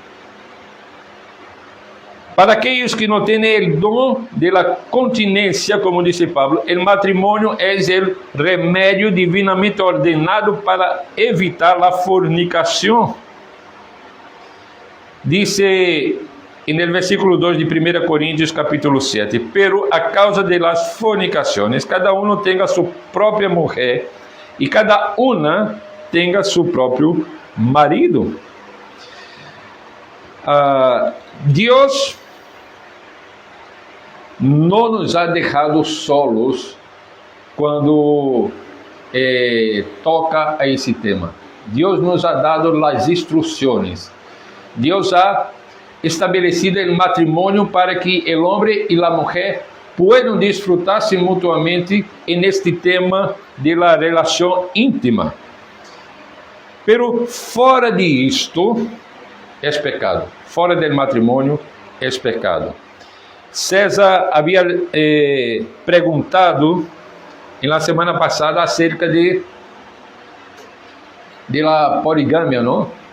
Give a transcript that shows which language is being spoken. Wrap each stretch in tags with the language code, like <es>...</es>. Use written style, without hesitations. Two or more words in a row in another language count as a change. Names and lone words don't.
<pt>Para aqueles que não têm o dom da continência, como disse Pablo, o matrimônio é o remédio divinamente ordenado para evitar a fornicação.</pt> <es>Dice en el versículo 2 de 1 Coríntios capítulo 7, pero a causa de las fornicaciones, cada uno tenga su propia mujer y cada una tenga su propio marido. Dios no nos ha dejado solos</es> <pt>quando toca a esse tema. Deus</pt> <es>nos ha</es> <pt>dado as instruções. Deus ha estabelecido o matrimônio para que o homem e a mulher</pt> <es>puedan disfrutar-se</es> <pt>mutuamente neste tema</pt> <es>de la</es> <pt>relação íntima. Pero fora de isto é pecado. Fora do matrimônio é pecado. César havia perguntado na semana passada</pt> <es>acerca de la poligamia,</es> <pt>não?</pt>